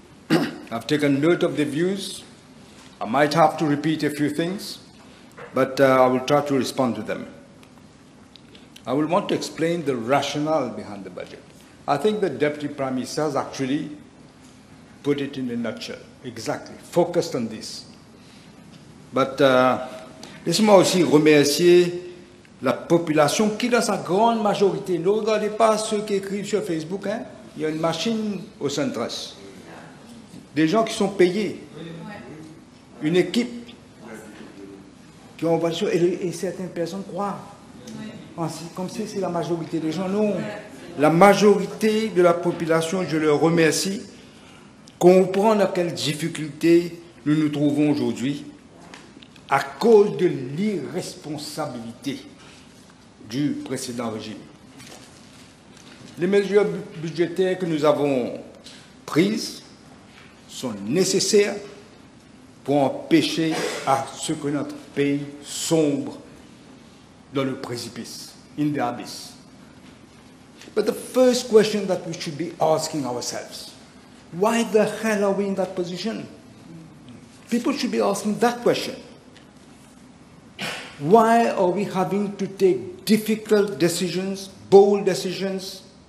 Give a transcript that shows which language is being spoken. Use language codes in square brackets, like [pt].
[en] I've taken note of the views. I might have to repeat a few things, but I will try to respond to them. I will want to explain the rationale behind the budget. I think the Deputy Prime Minister has actually put it in a nutshell, exactly, focused on this. [fr] But laissez-moi aussi remercier la population qui, dans sa grande majorité, ne regardez pas ceux qui écrivent sur Facebook, hein, il y a une machine au centre. Des gens qui sont payés, une équipe qui ont envoyé, et certaines personnes croient, comme si c'est la majorité des gens. Non, la majorité de la population, je leur remercie, comprend dans quelles difficultés nous nous trouvons aujourd'hui à cause de l'irresponsabilité du précédent régime. Les mesures budgétaires que nous avons prises sont nécessaires pour empêcher à ce que notre pays sombre dans le précipice, [en] in the abyss. But the first question that we should be asking ourselves, why the hell are we in that position? People should be asking that question. Why are we having to take difficult decisions, bold decisions?